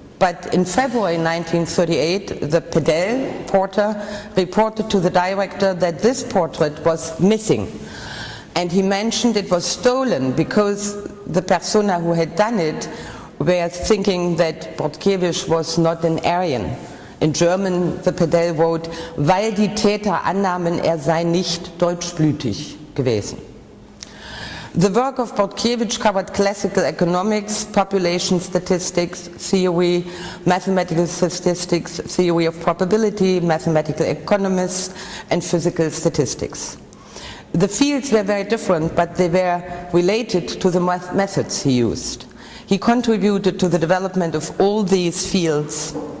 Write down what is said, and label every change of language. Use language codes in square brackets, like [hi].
[en] But in February 1938, the Pedell porter reported to the director that this portrait was missing. And he mentioned it was stolen because the persona who had done it were thinking that Bortkiewicz was not an Aryan. In German, the Pedell wrote, [de] weil die Täter annahmen, sei nicht deutschblütig gewesen. [en] The work of Bortkiewicz covered classical economics, population statistics, theory, mathematical statistics, theory of probability, mathematical economics, and physical statistics. The fields were very different, but they were related to the methods he used. He contributed to the development of all these fields